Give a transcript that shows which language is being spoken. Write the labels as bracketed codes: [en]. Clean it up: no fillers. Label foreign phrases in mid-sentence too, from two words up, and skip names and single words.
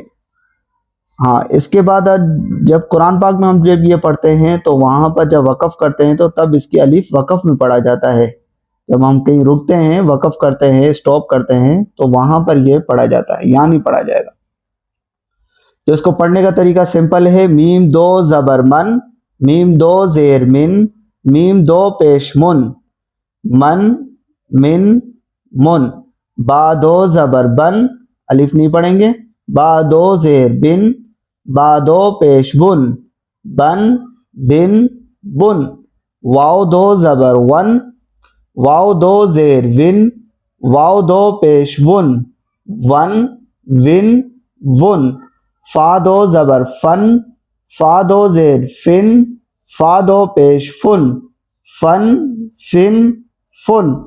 [ur] ہاں، اس کے بعد جب قرآن پاک میں ہم جب یہ پڑھتے ہیں تو وہاں پر جب وقف کرتے ہیں تو تب اس کی الف وقف میں پڑھا جاتا ہے۔ جب ہم کہیں رکتے ہیں، وقف کرتے ہیں، سٹاپ کرتے ہیں تو وہاں پر یہ پڑھا جاتا ہے، یہاں نہیں پڑھا جائے گا۔ تو اس کو پڑھنے کا طریقہ سمپل ہے، میم 2 زبر من، میم 2 زیر من، میم 2 پیش من، من من من، با 2 زبر بن، الف نہیں پڑھیں گے، با 2 زیر بن، با 2 پیش بن، بن بن بن، واو 2 زبر ون، واو 2 زیر ون، واو 2 پیش ون، ون ون ون، فا 2 زبر فن، فا 2 زیر فن، فا 2 پیش فن، فن فن فن،